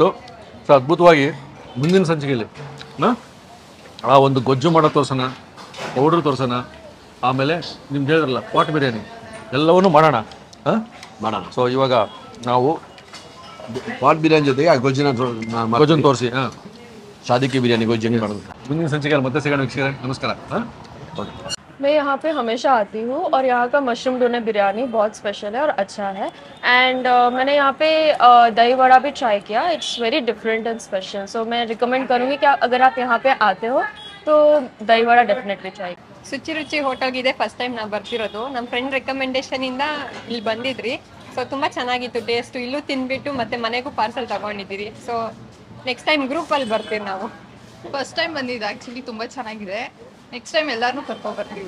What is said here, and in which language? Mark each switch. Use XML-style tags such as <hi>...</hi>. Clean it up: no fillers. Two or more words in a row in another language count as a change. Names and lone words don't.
<kn>ಸೊ ಅದ್ಭುತವಾಗಿ ಮುಂದಿನ ಸಂಚಿಕೆಯಲ್ಲಿ ಆ ಒಂದು ಗೊಜ್ಜು ಮಾಡೋ ತೋರ್ಸೋಣ, ಪೌಡ್ರ್ ತೋರ್ಸೋಣ, ಆಮೇಲೆ ನಿಮ್ದು ಹೇಳಿದ್ರಲ್ಲ ಪಾಟ್ ಬಿರಿಯಾನಿ ಎಲ್ಲವನ್ನೂ ಮಾಡೋಣ. ಮಾಡೋಣ. ಸೊ ಇವಾಗ ನಾವು ಪಾಟ್ ಬಿರಿಯಾನಿ ಜೊತೆಗೆ ಆ ಗೊಜ್ಜಿನ ಗೊಜ್ಜನ್ನು ತೋರಿಸಿ. ಶಾದಿಕೆ ಬಿರಿಯಾನಿ ಗೊಜ್ಜು ಮಾಡೋದು. ಮುಂದಿನ ಸಂಚಿಕೆಯಲ್ಲಿ ಮತ್ತೆ ಸಿಗೋಣ ವೀಕ್ಷಕರೇ. ನಮಸ್ಕಾರ.</kn> <hi>मैं यहाँ पे हमेशा आती हूँ और यहाँ का मशरूम डोने बिरयानी बहुत स्पेशल है और अच्छा है. एंड मैंने यहाँ पे दही वड़ा भी ट्राई किया.</hi> <en>It's very different and special.</en> <hi>सो मैं रिकमेंड करूँगी कि अगर आप यहाँ पे आते हो तो दही वड़ा डेफिनेटली ट्राई.</hi> <kn>ಶುಚಿ ರುಚಿ ಹೋಟೆಲ್ಗಿದೆ ಫಸ್ಟ್ ಟೈಮ್ ನಾವು ಬರ್ತಿರೋದು. ನಮ್ಮ ಫ್ರೆಂಡ್ ರೆಕಮೆಂಡೇಶನಿಂದ ಇಲ್ಲಿ ಬಂದಿದ್ರಿ. ಸೊ ತುಂಬ ಚೆನ್ನಾಗಿತ್ತು ಟೇಸ್ಟು. ಇಲ್ಲೂ ತಿಂದ್ಬಿಟ್ಟು ಮತ್ತೆ ಮನೆಗೂ ಪಾರ್ಸಲ್ ತಗೊಂಡಿದ್ದೀರಿ. ಸೊ ನೆಕ್ಸ್ಟ್ ಟೈಮ್ ಗ್ರೂಪಲ್ಲಿ ಬರ್ತೀವಿ ನಾವು. ಫಸ್ಟ್ ಟೈಮ್ ಬಂದಿದ್ದು ಆ್ಯಕ್ಚುಲಿ ತುಂಬ ಚೆನ್ನಾಗಿದೆ. ನೆಕ್ಸ್ಟ್ ಟೈಮ್ ಎಲ್ಲರೂ ಕರ್ಕೊಬರ್ತೀವಿ.</kn>